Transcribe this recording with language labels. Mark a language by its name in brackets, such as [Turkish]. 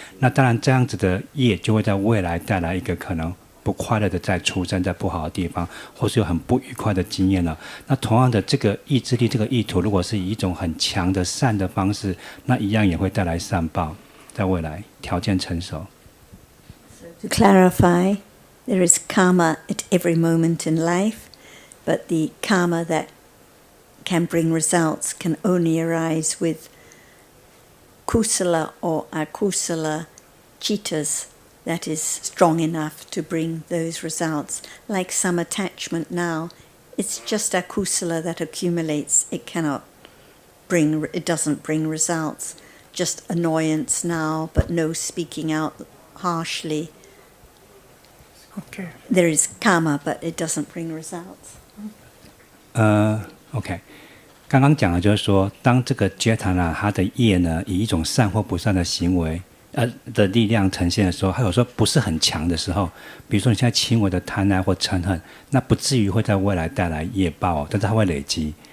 [Chinese] 那当然，这样子的业就会在未来带来一个可能不快乐的再出生在不好的地方，或是有很不愉快的经验了。那同样的，这个意志力、这个意图，如果是以一种很强的善的方式，那一样也会带来善报。在未来条件成熟。 [English] To clarify, there is karma at every moment in life, but the karma that can bring results can only arise with kusala or akusala chittas that is strong enough to bring those results. Like some attachment now, it's just akusala that accumulates. It doesn't bring results. Just annoyance now, but no speaking out harshly. Okay. There is karma, but it doesn't bring results. [Chinese] OK， 刚刚讲的就是说，当这个 Jetana 它的业呢，以一种善或不善的行为的力量呈现的时候，还有说不是很强的时候，比如说你现在轻微的贪爱或嗔恨，那不至于会在未来带来业报，但是它会累积。